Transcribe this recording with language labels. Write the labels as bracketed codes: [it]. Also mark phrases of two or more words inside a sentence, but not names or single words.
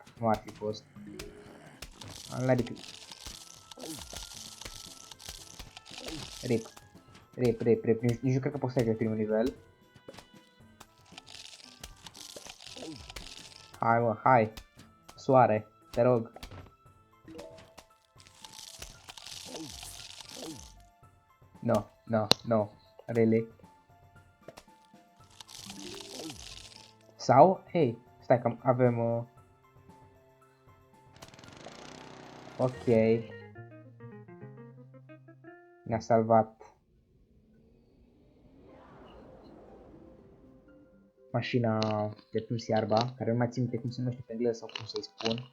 [ro] Nu ar fi fost. Adică... Rip. Nici nu cred că poți să treci pe primul nivel. Hai, mă, hai. Soare, te rog. [en] No, no, no. Really? [ro] Sau, hei, stai că avem... ok. Ne-a salvat mașina de tuns iarba, care nu mai țin minte cum se numește pe engleză sau cum să-i spun.